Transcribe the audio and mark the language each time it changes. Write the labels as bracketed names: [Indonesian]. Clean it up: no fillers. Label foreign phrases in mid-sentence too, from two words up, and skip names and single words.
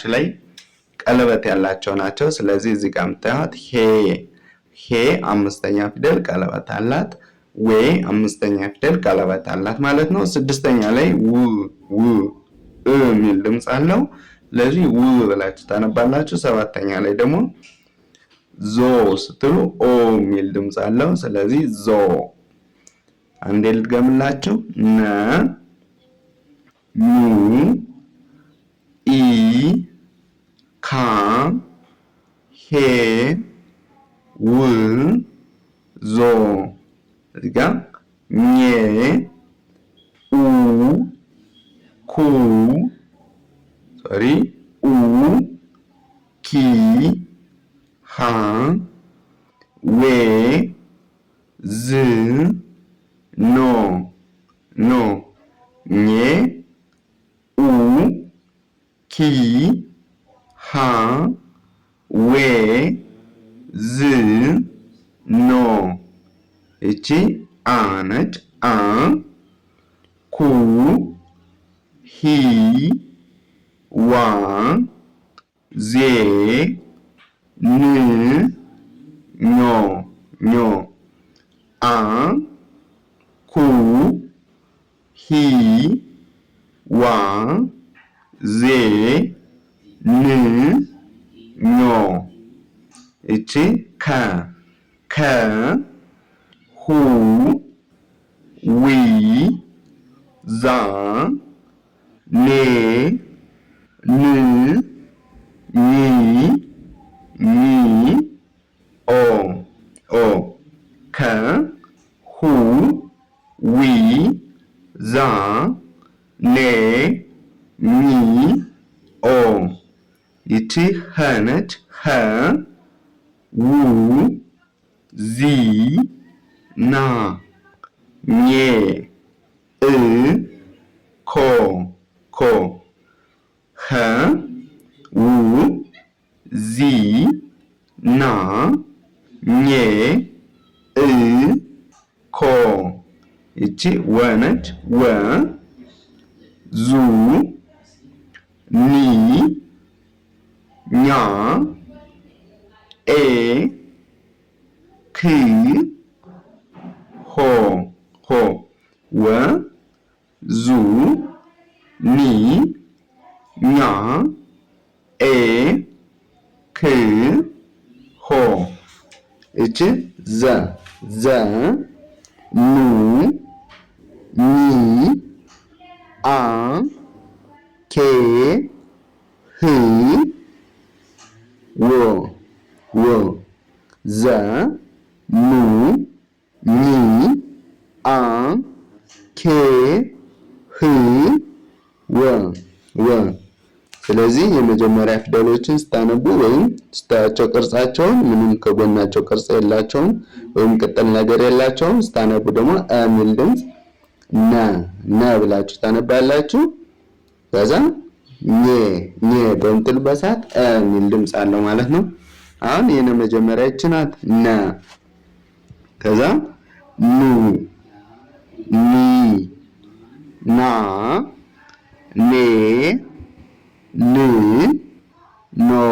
[Amharic] ላይ ቀለበት ያላቸው ናቸው። ስለዚህ እዚህ ጋር የምታዩት ሄ አምስተኛ ፊደል ቀለበት አላት። ዌ አምስተኛ ፊደል ቀለበት አላት ማለት ነው። ስድስተኛ ላይ ው ሚል ድምጽ አለው። ስለዚህ ው ብላችሁ ታነባላችሁ። ሰባተኛ ላይ ደግሞ ዞ ስትሉ ኦ ሚል ድምጽ አለው። ስለዚህ ዞ። አንዴ ልድገምላችሁ። ነ ኙ ኢ ካ ሄ ው ዞ። እዚህ ጋር ኘ ኡ ኩ ኡ ኪ ሃ ዌ ዝ ኖ ኘ ኡ ኪ ሃ ዌ ዝ ኖ። እቺ አ ነች። አ ኩ ሂ ዋ ዜ ን ኞ አ ኩ ሂ ዋ ዜ ን ኞ። እቺ ከ ሁ ዊ ዛ ኔ ን ኒ ኦ ከ ሁ ዊ ዛ ኔ ኒ ኦ። ይቺ ኸ ነች። ኸ ው ዚ ና ኜ እ ኮ ኸ ው ዚ ና ኜ እ ኮ። ይቺ ወ ነች። ወ ዙ ኒ ኛ ኤ ክ ሆ ወ ዙ ኒ ኛ ኤ ክ ሆ። እቺ ዘ ኑ ኒ አ ኬ ህ ወ ዘ ሙ ሚ አ ኬ ህ ወ ስለዚህ የመጀመሪያ ፊደሎችን ስታነቡ ወይም ስታያቸው ቅርጻቸውን ምንም ከጎናቸው ቅርጽ የላቸውም ወይም ቅጥል ነገር የላቸውም። ስታነቡ ደግሞ አ የሚል ድምፅ ነ ብላችሁ ታነባላችሁ። ከዛ ኘ በምትሉበት ሰዓት አ የሚል ድምፅ አለው ማለት ነው። አሁን የነ መጀመሪያ ይህች ናት ነ። ከዛ ኑ ኒ ና ኔ ን ኖ